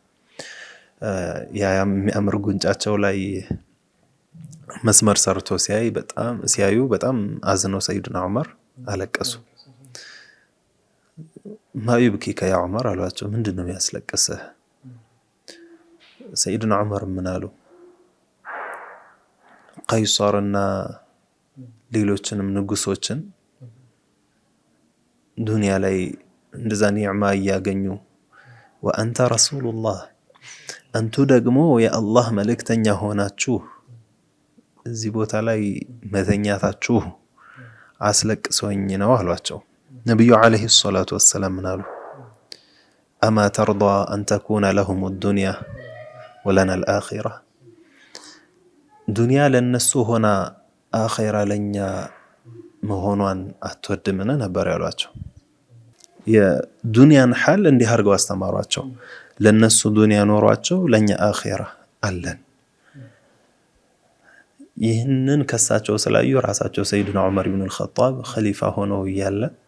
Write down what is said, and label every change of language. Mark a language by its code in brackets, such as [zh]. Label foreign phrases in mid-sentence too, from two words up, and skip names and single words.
[am] ያ የሚያምር ጉንጫቸው ላይ መስመር ሰርቶ ሲያዩ በጣም አዝነው ሰይድና ዑመር አለቀሱ [ar] ما يبكيك يا عمر [am] አሏቸው ምንድነው ያስለቀሰህ ሰይድና ዑመር ምን አሉ ቀይሳርና ሌሎችንም ንጉሶችን ዱንያ ላይ እንደዛ ኒዕማ ያገኙ [ar] وأنت رسول الله [am] አንቱ ደግሞ የአላህ መልእክተኛ ሆናችሁ እዚህ ቦታ ላይ መተኛታችሁ አስለቅሶኝ ነው አሏቸው ነብዩ [ar] عليه الصلاة والسلام [am] ምናሉ [ar] أما ترضى أن تكون لهم الدنيا ولنا الآخرة [am] ዱንያ ለነሱ ሆና አኺራ ለኛ መሆኗን አትወድምና ነበር ያሏቸው የዱንያን ሐል እንዲህ አድርገው አስተማሯቸው ለነሱ ዱንያ ኖሯቸው ለኛ አኺራ አለን ይህንን ከሳቸው ስላዩ ራሳቸው ሰይድና ዑመር ኢብኑ አልኸጣብ ኸሊፋ ሆነው ያለ